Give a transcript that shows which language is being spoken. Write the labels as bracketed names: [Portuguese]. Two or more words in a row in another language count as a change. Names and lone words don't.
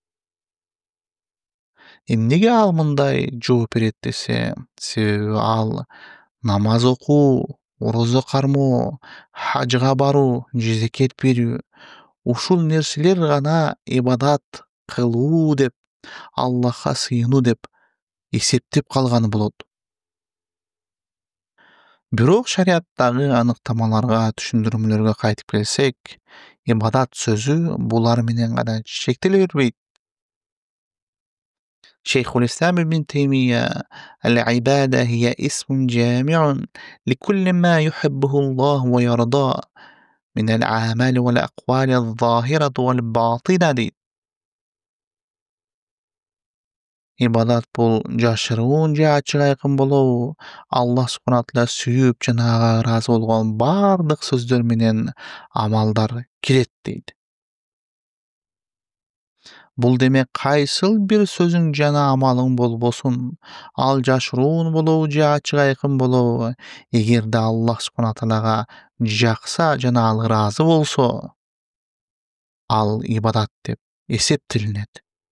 [Kyrgyz] Эмнеге ал мындай жооп берет десе, себеби ал намаз окуу, орозо кармоо, хажга баруу, жезекет берүү ушул нерселер гана ибадат кылуу деп, Аллахка сыйынуу деп эсептеп калган болот. Бирок шариаттагы аныктамаларга, түшүндүрмөлөргө кайтып келсек, ибадат сөзү булар менен гана чектеле бербейт. Шейхул Ислам ибн Теймия [Arabic] «العبادة هي اسم جامع لكل ما يحبه الله ويرضى من الأعمال والأقوال الظاهرة والباطنة» [Kyrgyz] дейт. Ибадат бул жашыруун же ачык айкын болобу, Аллах субхана таала сүйүп жана ага ыраазы болгон бардык сөздөр менен амалдар кирет дейт. Бул демек кайсыл бир сөзүң жана амалың болбосун, ал жашыруун болобу же ачык айкын болобу, эгерде Аллах субхана таалага жакса жана ал ыраазы болсо, ал ибадат деп эсептелинет.